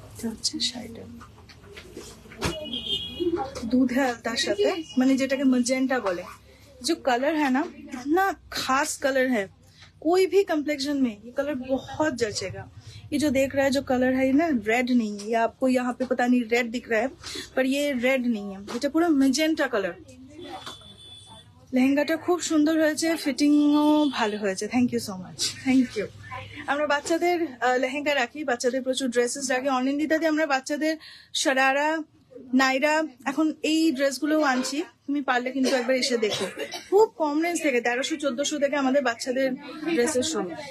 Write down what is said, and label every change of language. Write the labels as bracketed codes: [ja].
[bn] হচ্ছে শাড়িটা দুধে আলতার সাথে, মানে যেটাকে ম্যাজেন্টা বলে, [hi] जो कलर है ना, इतना खास कलर है, कोई भी कम्प्लेक्शन में ये कलर बहुत जचेगा। ये जो देख रहा है जो कलर है ना, रेड नहीं है, ये आपको यहाँ पे पता नहीं रेड दिख रहा है, पर ये रेड नहीं है, [bn] এটা পুরো মেজেন্টা কালার। লেহেঙ্গাটা খুব সুন্দর হয়েছে, ফিটিংও ভালো হয়েছে। Thank you so much, thank you. আমরা বাচ্চাদের লেহেঙ্গা রাখি, বাচ্চাদের প্রচুর ড্রেসেস রাখি। অনলাইনে আমরা বাচ্চাদের শরারা, নাইরা, এখন এই ড্রেসগুলোও আনছি। তুমি পারলে কিন্তু একবার এসে দেখো, খুব কম রেঞ্জ থেকে 1300-1400 থেকে আমাদের বাচ্চাদের ড্রেসের শুরু।